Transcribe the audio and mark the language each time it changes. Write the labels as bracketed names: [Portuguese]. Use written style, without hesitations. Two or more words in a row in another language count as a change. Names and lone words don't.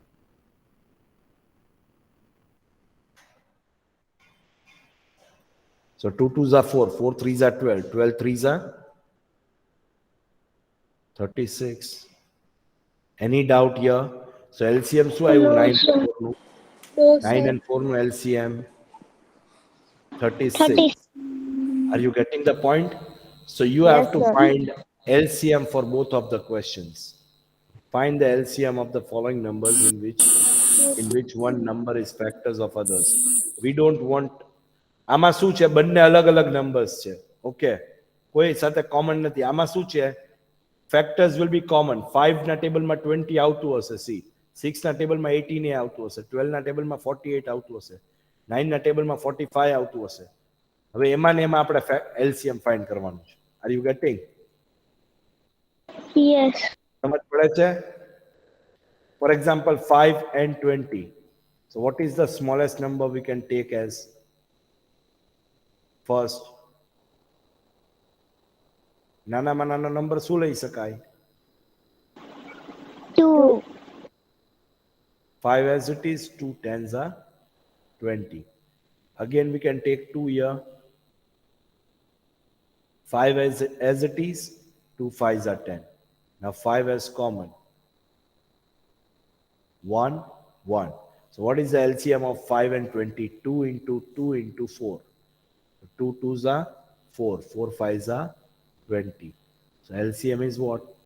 [English] Sorry. So 2 twos are 4, 4 threes are 12, 12 threes are 36. Any doubt here? So LCM [Gujarati] શું આવ્યું? [English] No, 9 sir. નું. No, 9 sir. and 4 નું LCM 30. 36. Are you getting the point? So you Yes, have to sir. find LCM for both of the questions. Find the LCM of the following numbers in which one number is factors of others. We don't want [Gujarati] આમાં શું છે બંને અલગ અલગ નંબર્સ છે ઓકે કોઈ સાથે કોમન નથી આમાં શું છે [English] factors will be common [Gujarati] 5 ના ટેબલમાં 20 આવતું હશે સી 6 ના ટેબલમાં 18 એ આવતું હશે 12 ના ટેબલમાં 48 આવતું હશે 9 ના ટેબલમાં 45 આવતું હશે હવે એમાં ને એમાં આપણે [English] LCM find [Gujarati] કરવાનું છે [English] are you getting [Gujarati] Yes. સમજ પડે છે [English] for example 5 and 20 so what is the smallest number we can take as first [Gujarati] નાનામાં નાનો નંબર શું લઈ શકાય [English] 2. 5 as it is 2 tens are 20 again we can take 2 here 5 as it is 2 5s are 10 now 5 as common 1 1 so what is the LCM of 5 and 20 2 into 2 into 4 2 2s are 4 4 5s are 20 so LCM is what